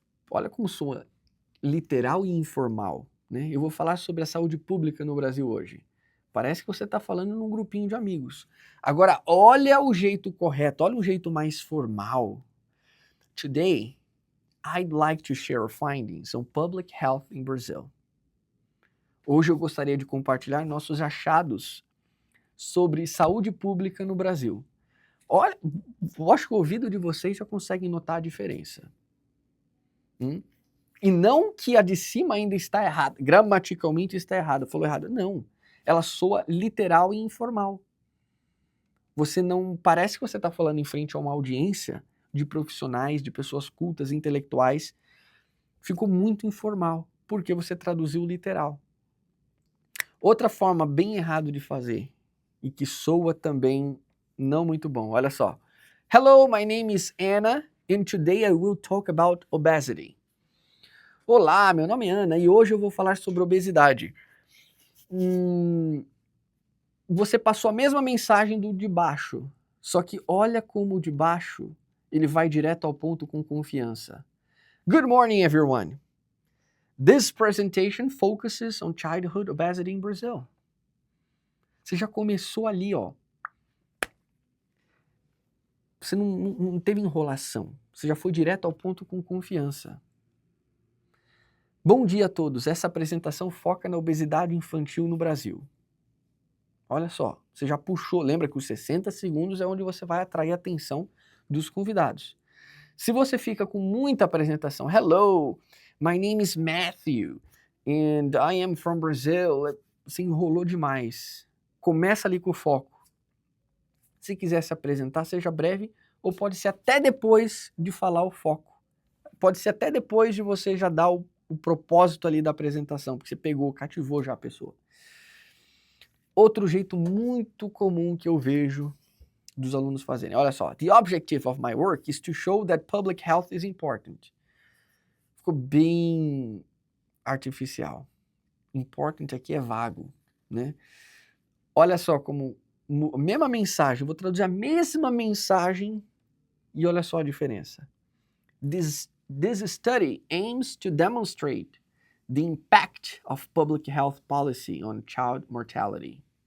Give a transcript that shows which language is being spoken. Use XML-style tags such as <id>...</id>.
<pt>Olha como soa literal e informal, né? Eu vou falar sobre a saúde pública no Brasil hoje. Parece que você está falando num grupinho de amigos. Agora, olha o jeito correto, olha o jeito mais formal.</pt> <en>Today, I'd like to share findings on public health in Brazil.</en> <pt>Hoje eu gostaria de compartilhar nossos achados sobre saúde pública no Brasil. Olha, eu acho que o ouvido de vocês já consegue notar a diferença. E não que a de cima ainda está errada, gramaticalmente está errada, falou errado. Não, ela soa literal e informal. Você não parece que você está falando em frente a uma audiência de profissionais, de pessoas cultas, intelectuais. Ficou muito informal, porque você traduziu literal. Outra forma bem errada de fazer, e que soa também não muito bom, olha só.</pt> <en>Hello, my name is Anna, and today I will talk about obesity.</en> <pt>Olá, meu nome é Ana, e hoje eu vou falar sobre obesidade. Você passou a mesma mensagem do de baixo, só que olha como o de baixo, ele vai direto ao ponto com confiança.</pt> <en>Good morning, everyone. This presentation focuses on childhood obesity in Brazil.</en> <pt>Você já começou ali, ó. Você não teve enrolação. Você já foi direto ao ponto com confiança. Bom dia a todos. Essa apresentação foca na obesidade infantil no Brasil. Olha só, você já puxou. Lembra que os 60 segundos é onde você vai atrair a atenção dos convidados. Se você fica com muita apresentação,</pt> <en>hello, my name is Matthew, and I am from Brazil.</en> <pt>Você enrolou demais. Começa ali com o foco. Se quiser se apresentar, seja breve, ou pode ser até depois de falar o foco. Pode ser até depois de você já dar o propósito ali da apresentação, porque você pegou, cativou já a pessoa. Outro jeito muito comum que eu vejo dos alunos fazerem. Olha só.</pt> <en>The objective of my work is to show that public health is important.</en> <pt>Ficou bem artificial. Important aqui é vago, né? Olha só como a mesma mensagem, eu vou traduzir a mesma mensagem e olha só a diferença.</pt> <en>This study aims to demonstrate the impact of public health policy on child mortality.</en>